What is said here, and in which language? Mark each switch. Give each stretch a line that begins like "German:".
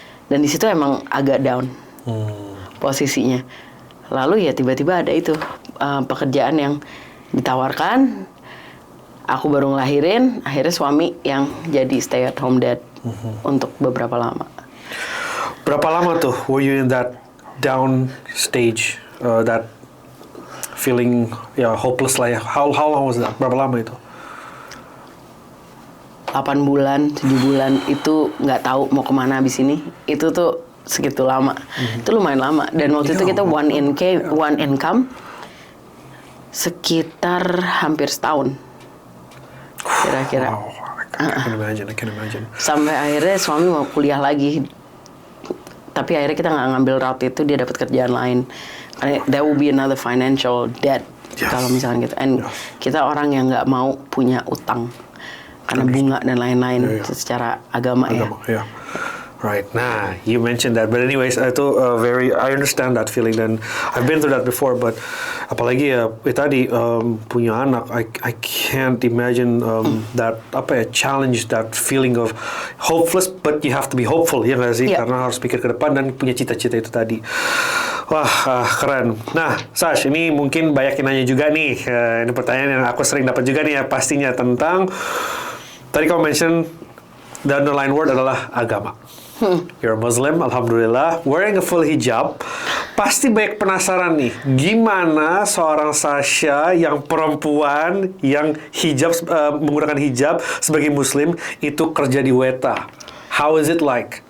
Indonesian: Dan di situ emang agak down posisinya. Lalu ya tiba-tiba ada itu pekerjaan yang ditawarkan. Aku baru ngelahirin, akhirnya suami yang jadi
English: stay at home dad
Indonesian: untuk beberapa lama. Berapa lama tuh
English: were you in that down stage, that feeling hopeless lah ya? How long was that?
Indonesian: Berapa lama itu? 8 bulan, 7 bulan itu nggak tahu mau kemana abis ini. Itu tuh segitu lama. Itu lumayan lama. Dan waktu itu kita
English: one income
Indonesian: sekitar hampir setahun. Kira-kira.
English: Wow, I can imagine.
Indonesian: Sampai akhirnya suami mau kuliah lagi. Tapi akhirnya kita nggak ngambil route itu, dia dapat kerjaan lain.
English: Karena there will be another financial debt. Yes.
Indonesian: Kalau misalkan gitu. And kita orang yang nggak mau punya utang. Karena bunga dan lain-lain secara agama ya.
English: Yeah. Right. Nah, you mentioned that, but anyways, itu I understand that feeling, dan I've been through that before. But
Indonesian: apalagi ya tadi punya anak,
English: I can't imagine that challenge, that feeling of hopeless, but you have to be hopeful,
Indonesian: ya nggak sih?
English: Yeah.
Indonesian: Karena harus pikir ke depan dan punya cita-cita itu tadi. Wah, keren. Nah, Sash, ini mungkin banyak yang nanya juga nih. Ini pertanyaan yang aku sering dapat juga nih ya, pastinya tentang tadi kamu mention
English: the underlying word
Indonesian: adalah agama.
English: You're a Muslim, alhamdulillah, wearing a full hijab.
Indonesian: Pasti banyak penasaran nih, gimana seorang Sasha yang perempuan yang menggunakan hijab sebagai Muslim itu kerja di Weta?
English: How is it like?